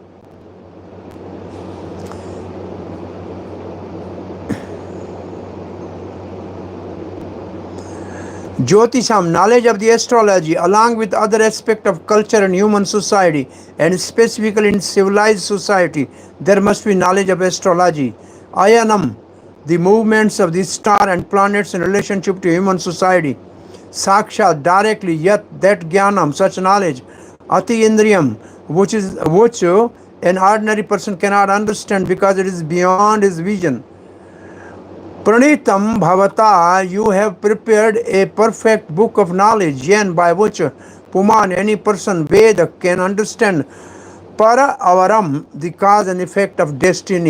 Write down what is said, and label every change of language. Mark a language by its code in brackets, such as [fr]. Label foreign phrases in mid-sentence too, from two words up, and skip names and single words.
[en] Jyotisham, knowledge of the astrology, along with other aspects of culture and human society, and specifically in civilized society, there must be knowledge of astrology. Ayanam, the movements of the star and planets in relationship to human society. Sakshat, directly, yet that gyanam, such knowledge. [sa] अति इन्द्रियम्, [en] which an ordinary person cannot understand because it is beyond his vision. [sa] प्रणीतं भवता, [en] you have prepared a perfect book of knowledge, and by which Puman, any person, Veda, can understand [sa] पर अवरम्, [en] the cause and effect of destiny.